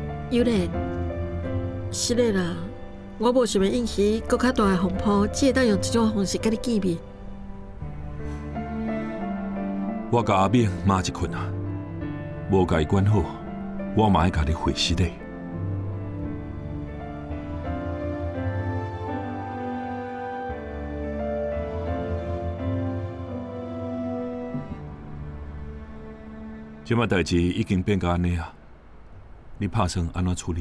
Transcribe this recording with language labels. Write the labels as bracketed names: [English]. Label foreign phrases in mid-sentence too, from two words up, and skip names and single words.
[Min Nan Chinese] 有莲，是的啦，我无想要引起更较大的风波，只会当用这种方式甲你见面。我甲阿敏骂一困啊，无甲伊管好，我嘛爱甲你回失礼。即摆代志已经变到安尼啊，你打算安怎处理？